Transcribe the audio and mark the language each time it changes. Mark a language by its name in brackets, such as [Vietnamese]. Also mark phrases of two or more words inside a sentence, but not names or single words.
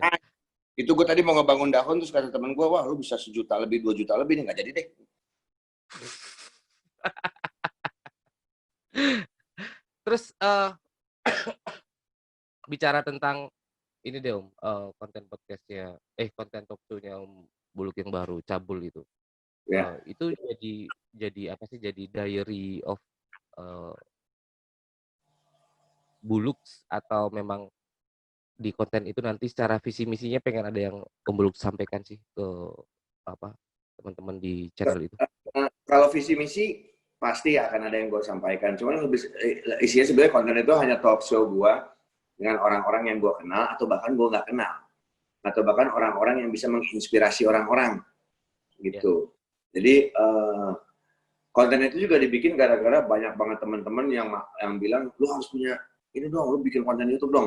[Indonesian] Makanya itu gue tadi mau ngebangun dahon terus kata temen gue, wah lu bisa 1 juta lebih, 2 juta lebih nih, nggak jadi deh. Terus, bicara tentang ini deh Om, konten podcast-nya konten [English] talk show- [Indonesian] nya Om Buluk yang baru, Cabul Ya, itu jadi apa sih, jadi [English] diary of, [Indonesian] eee, Buluk atau memang di konten itu nanti secara visi misinya pengen ada yang Om Buluk sampaikan sih ke apa, teman-teman di channel itu? kalau visi misi pasti akan ada yang gue sampaikan. Cuman lebih isinya sebenarnya konten itu hanya talk show gue dengan orang-orang yang gue kenal atau bahkan gue nggak kenal, atau bahkan orang-orang yang bisa menginspirasi orang-orang Ya. gitu. Jadi konten itu juga dibikin gara-gara banyak banget teman-teman yang bilang lu harus punya ini dong, lu bikin konten YouTube dong.